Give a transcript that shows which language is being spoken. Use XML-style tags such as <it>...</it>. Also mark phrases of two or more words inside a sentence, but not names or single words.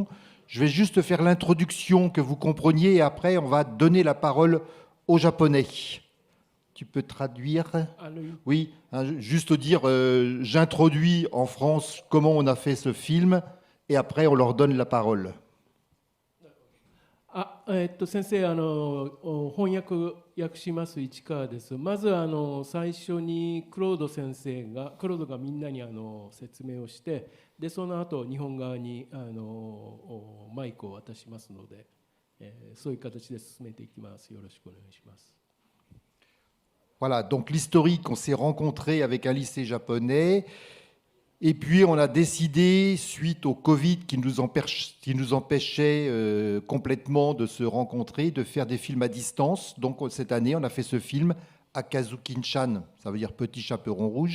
<fr>Je vais juste faire l'introduction que vous compreniez et après on va donner la parole aux Japonais. Tu peux traduire? Oui, juste dire, j'introduis en France comment on a fait ce film et après on leur donne la parole.</fr> <ja>先生、翻訳します市川です。まず最初にクロードがみんなに説明をして、でその後日本側にマイクを渡しますので、そういう形で進めていきます。よろしくお願いします。</ja> <fr>Voilà, donc l'historique, on s'est rencontré avec un lycée japonais. Et puis, on a décidé, suite au Covid qui nous empêchait complètement de se rencontrer, de faire des films à distance. Donc, cette année, on a fait ce film à Kazukin-chan, ça veut dire Petit Chaperon Rouge.</fr>